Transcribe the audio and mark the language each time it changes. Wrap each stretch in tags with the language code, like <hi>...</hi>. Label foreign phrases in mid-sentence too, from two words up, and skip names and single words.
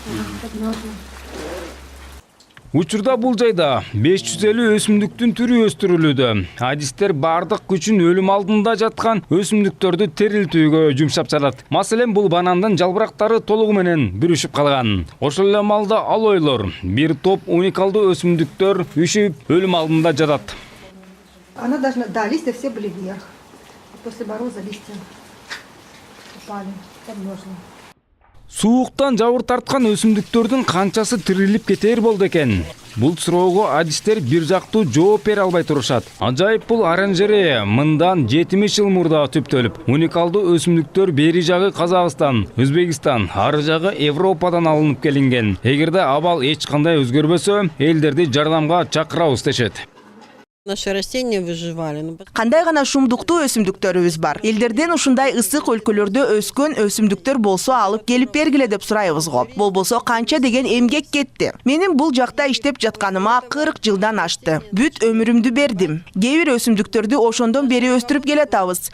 <ky>Учурда бул жайда 550 өсүмдүктүн түрү өстүрүлүүдө. Адистер бардык күчүн өлүм алдында жаткан өсүмдүктөрдү терилтүүгө жумшап жатат. Маселен, бул банандын жалбырактары толугу менен бүрүшүп калган. Ошол эле маалда алойлор, бир топ уникалдуу өсүмдүктөр үшүп өлүм алдында жатат.</ky> <ru>Она должна, да, листья все были вверх. После мороза листья упали, подмерзли.</ru> <ky>Сууктан жабыр тарткан өсүмдүктөрдүн канчасы тирилип кетер болду экен? Бул суроого адистер бир жактуу жооп бере албай турушат. Ажайып бул оранжерея мындан 70 жыл мурда түптөлүп, уникалдуу өсүмдүктөр бери жагы Казакстан, Өзбекстан, ары жагы Европадан алынып келинген. Эгерде абал эч кандай өзгөрбөсө, элдерди жардамга чакырабыз дешет.</ky> <ru>Наши растения выживали.</ru> <ky>Кандай гана шумдуктуу өсүмдүктөрүбүз бар. Элдерден ушундай ысык өлкөлөрдө өскөн өсүмдүктөр болсо алып келип бергиле деп сурайбыз го. Болбосо канча деген эмгек кетти. Менин бул жакта иштеп жатканыма 40 жылдан ашты. Бүт өмүрүмдү бердим. Кээ бир өсүмдүктөрдү ошондон бери өстүрүп келатабыз.</ky>